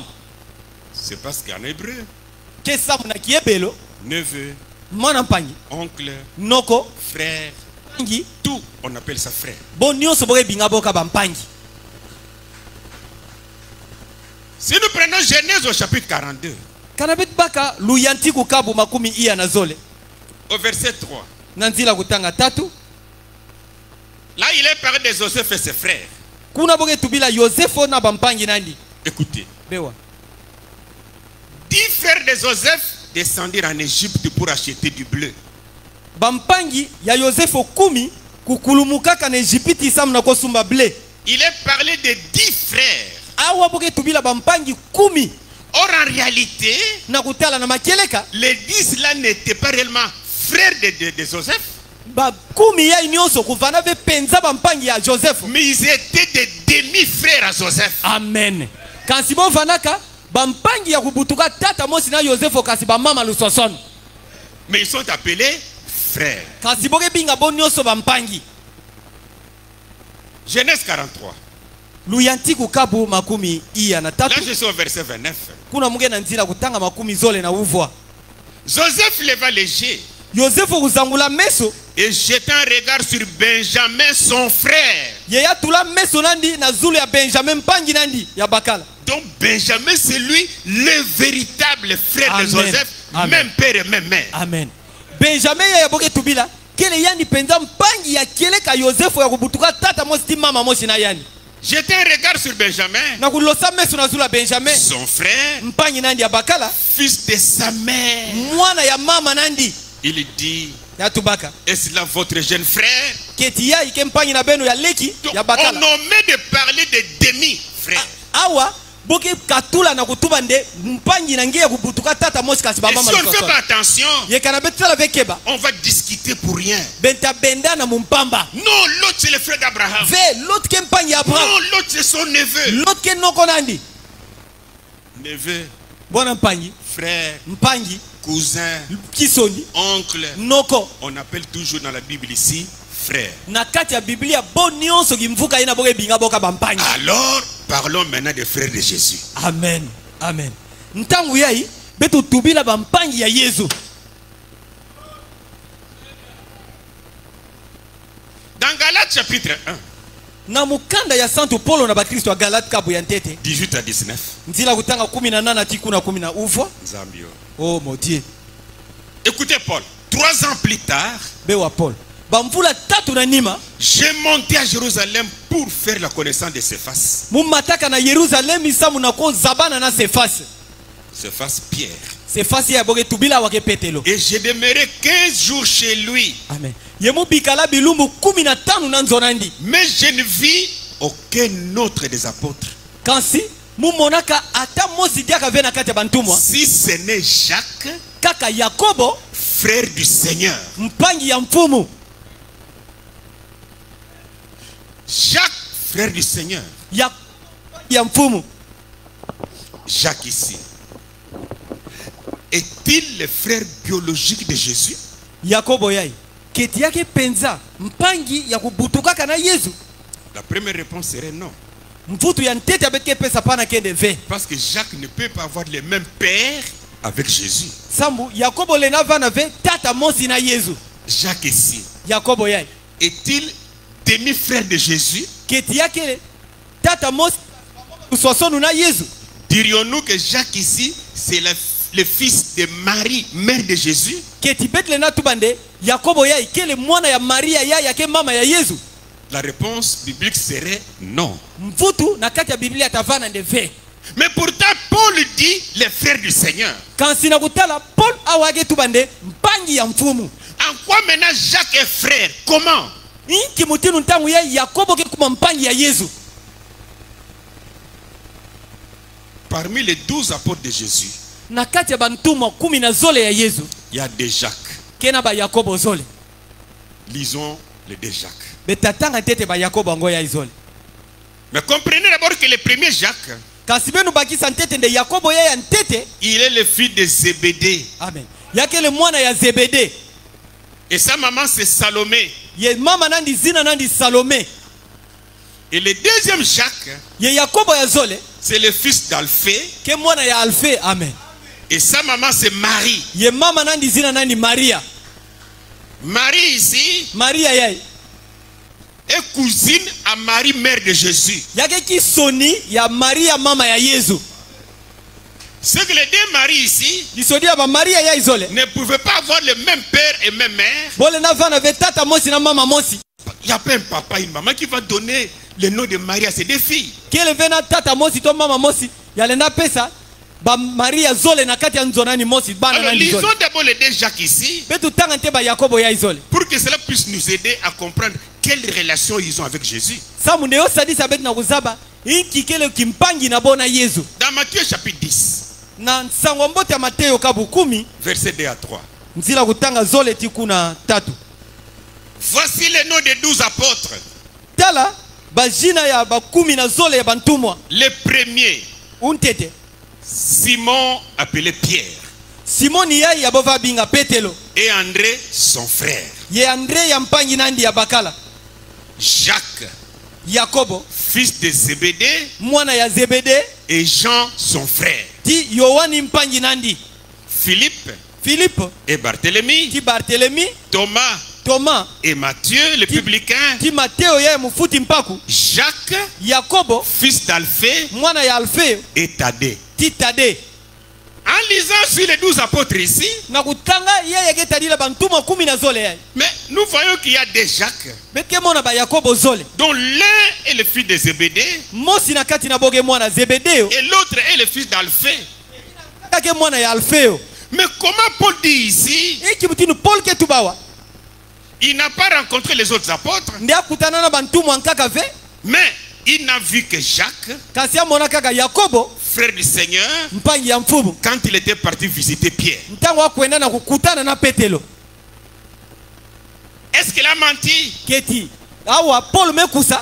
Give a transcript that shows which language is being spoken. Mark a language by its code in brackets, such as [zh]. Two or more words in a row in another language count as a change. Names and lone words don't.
[fr] C'est parce qu'en hébreu, [ktu] Ke samu na kiebelo [fr] neveu, [ktu] mwana mpangi [fr] oncle, [ktu] noko [fr] frère, [ktu] mpangi [fr] tout, on appelle ça frère. [ktu] bon nyonso boke binga boka bampangi. [fr] Si nous prenons Genèse au chapitre 42, [ktu] Kanabet baka luyanti kukabu 10 iya na zole. [fr] au verset 3, [ktu] na nzila kutanga tatu. [fr] Là, il est parlé de Joseph et ses frères. [ktu] Kuna boke tubila Yosefo na bampangi nandi. [fr] Écoutez. [ktu] Bewa. [fr] 10 frères de Joseph descendirent en Égypte pour acheter du bleu. [ktu] Bampangi ya Yosefo kumi kukulumukaka na Egypte sam na kosumba blé. [fr] Il est parlé de 10 frères. [ktu] Awa boke tubila bampangi kumi. [fr] Or en réalité, [ktu] Na kutala na makeleka. [fr] les 10 là n'étaient pas réellement frères de Joseph. [ktu] Ba kumi ya inyoso kuvana ve penza bampangi ya Joseph. [fr] Mais ils étaient des demi-frères à Joseph. Amen. [ktu] Kansi bo vanaka bampangi ya kubutuka tata mosi na Joseph kasi ba mama lusoson. [fr] Mais ils sont appelés frères. [ktu] Kasi boke binga bo nyoso bampangi. [fr] Genèse 43. [ktu] Luyanti kukabu makumi iya na [fr] Là, [ktu] tatu. [fr] je suis au verset 29. [ktu] Kuna muge na nzila kutanga makumi zole na uvwa. [fr] Joseph leva les yeux [ktu] Joseph kuzangula meso. [fr] et jeta un regard sur Benjamin, son frère. [ktu] Yeya tula meso nandi na zulu ya Benjamin mpangi nandi ya bakala. [fr] Donc Benjamin, c'est lui le véritable frère Amen. de Joseph, Amen. même père et même mère. Amen. [ktu] Benjamin ya boke tubila kele yani penza mpangi ya kele ka Joseph ya kubutuka tata mosi mama mosi na yani. [fr] Jetez un regard sur Benjamin, [ktu] Na kulosa meso na zulu ya Benjamin [fr] son frère, [ktu] mpangi nandi ya bakala. [fr] fils de sa mère. [ktu] Mwana ya mama nandi [fr] Il dit, [ktu] ya tubaka. [fr] est-ce là votre jeune frère? [ktu] Keti ya ike mpangi na beno ya leki [fr] Donc, [ktu] ya [fr] on [ktu] bakala. [fr] omet de parler de demi-frères. [ktu] Awa boke katula na kutuba nde mpangi na ngia kubutuka tata mosi kasi ba [fr] Et [ktu] mama [fr] si on ne fait [ktu] lusoson. [fr] pas attention, [ktu] Ye kana betala vekeba. [fr] on va discuter pour rien. [ktu] Benta benda na mumpamba. [fr] Non, l'autre c'est le frère d'Abraham. Ve l'autre [ktu] ke mpangi ya Abraham. [fr] Non, l'autre c'est son neveu. [ktu] L'autre ke noko nandi. [fr] Neveu, [ktu] Bona mpangi, [fr] frère, [ktu] mpangi, [fr] cousin, [ktu] kisoni, [fr] oncle. [ktu] noko. [fr] On appelle toujours dans la Bible ici frère. [ktu] Na kati ya Biblia bo nyonso kimvuka ina boke binga boka bampangi. [fr] Alors, parlons maintenant des frères de Jésus. Amen. Amen. [ktu] Ntangu yai betu tubila bampangi ya Yesu. [fr] Dans Galates chapitre 1, [ktu] Na mukanda ya Santo Paulo na bakristo wa Galate kabu ya ntete. [fr] 18 à 19. [ktu] Nzila kutanga 18 tiku na 10 uvwa. Zambio. [fr] Oh mon Dieu. Écoutez Paul, 3 ans plus tard, [ktu] Bewa Paul. Bamvula tatu na nima. [fr] j'ai monté à Jérusalem pour faire la connaissance de Céphas. [ktu] Mumataka na Yerusalem isamu na ko zabana na Sefas. [fr] Céphas Pierre. [ktu] Sefas ya boke tubila wake petelo. [fr] Et j'ai demeuré 15 jours chez lui. Amen. [ktu] Yemu bikala bilumbu 15 na nzonandi. [fr] Mais je ne vis aucun autre des apôtres. [ktu] Kansi mumonaka ata mosi diaka vena kati ya bantumwa. [fr] Si ce n'est Jacques, [ktu] Kaka Yakobo [fr] frère du Seigneur. [ktu] mpangi ya mfumu. [fr] Jacques, frère du Seigneur. [ktu] Ya mfumu. [fr] Jacques ici. Est-il le frère biologique de Jésus? [ktu] Yakobo yai. Keti yake penza mpangi ya kubutukaka na Yesu. [fr] La première réponse serait non. [ktu] Mfutu ya ntete abetke pesa pana kende ve. [fr] Parce que Jacques ne peut pas avoir le même père avec Jésus. [ktu] Sambu Yakobo lena vana ve tata mosi na Yesu. [fr] Jacques ici. [ktu] Yakobo yai. [fr] Est-il demi-frère de Jésus? [ktu] Keti yake tata mosi usosonu na Yesu. [fr] Dirions-nous que Jacques ici, c'est le fils de Marie, mère de Jésus? [ktu] Keti betle na tubande Yakobo yai kele mwana ya Maria yai yake mama ya Yesu. [fr] La réponse biblique serait non. [ktu] Mfutu na kati ya Biblia tavana nde ve. [fr] Mais pourtant, Paul dit les frères du Seigneur. [ktu] Kansi na kutala Paul awage tubande mpangi ya mfumu. [fr] En quoi maintenant Jacques est frère? Comment? [ktu] Inki mutinu ntangu ya Yakobo ke kuma mpangi ya Yesu. [fr] Parmi les 12 apôtres de Jésus, [ktu] Na kati ya bantumwa 10 na zole ya Yesu. [fr] il y a des Jacques. [ktu] Kena ba Yakobo zole. [fr] Lisons les deux Jacques. [ktu] Betatanga tete ba Yakobo ngo ya izole. [fr] Mais comprenez d'abord que le premier Jacques, [ktu] Kasi benu bakisa ntete nde Yakobo ya ntete. [fr] il est le fils de Zébédée. [ktu] Amen. Yake le mwana ya Zebede. [fr] Et sa maman c'est Salomé. [ktu] Ye mama nandi zina nandi Salome. [fr] Et le deuxième Jacques, [ktu] Ye Yakobo ya zole. [fr] c'est le fils d'Alphée. [ktu] Ke mwana ya Alfe. Amen. [fr] Et sa maman c'est Marie. [ktu] Ye mama nandi zina nandi Maria. [fr] Marie ici [ktu] Maria yai. [fr] est cousine à Marie, mère de Jésus. [ktu] Yake ki soni ya Maria mama ya Yesu. [fr] C'est que les deux maris ici [ktu] lisodia ba Maria ya izole [fr] ne pouvaient pas avoir le même père et même mère. [ktu] bole na vana ve tata mosi na mama mosi [fr] Il n'y a pas un papa et une maman qui va donner le nom de Marie à ses deux filles. [ktu] kele vena tata mosi to mama mosi yale na pesa ba Maria zole na kati ya nzonani mosi bana [fr] Alors [ktu] na [fr] lisons [ktu] izole [fr] d'abord les deux Jacques ici [ktu] betu tanga te ba Yakobo ya izole [fr] pour que cela puisse nous aider à comprendre quelle relation ils ont avec Jésus. [ktu] samu ne osadisa betu na kuzaba inki kele kimpangi na bona Yesu [fr] Dans Matthieu chapitre 10, [ktu] na nsango mbote ya Mateo kabu 10 [fr] versets 2 à 3. [ktu] nzila kutanga zole ti kuna tatu [fr] Voici les noms des 12 apôtres. [ktu] tala bajina ya ba 10 na zole ya bantumwa [fr] Le premier, [ktu] untete [fr] Simon appelé Pierre, [ktu] Simoni yai ya bova binga Petelo [fr] et André son frère, [ktu] ye Andre ya mpangi nandi ya bakala Jacques Yakobo [fr] fils de Zébédée [ktu] mwana ya Zebede [fr] et Jean son frère, [ktu] ti Yohani mpangi nandi Philippe Philippe [fr] et Barthélemy, [ktu] ti Barthélemy Thomas Thomas [fr] et Matthieu le publicain, [ktu] ti Mateo ya mufuti mpaku Jacques Yakobo [fr] fils d'Alphée [ktu] mwana ya Alfeo [fr] et Thaddée. [ktu] ti Tade [fr] En lisant sur les 12 apôtres ici, [ktu] na kutanga yeye ketadila bantuma 10 na zole yai [fr] mais nous voyons qu'il y a des Jacques [ktu] beke mona ba Yakobo zole [fr] dont l'un est le fils de Zébédée [ktu] mosi na kati na boge mwana Zebedeo [fr] et l'autre est le fils d'Alphée. [ktu] kake mwana ya Alfeo [fr] Mais comment Paul dit ici, [ktu] iki mutinu Paul ke tubawa [fr] il n'a pas rencontré les autres apôtres, [ktu] ndi akutana na bantumwa nkaka ve [fr] mais il n'a vu que Jacques, [ktu] kasi amona kaka Yakobo [fr] frère du Seigneur, [ktu] mpangi ya mfumu [fr] quand il était parti visiter Pierre. [ktu] ntango akwenda na kukutana na Petelo [fr] Est-ce qu'il a menti? [ktu] keti awa Paul mekusa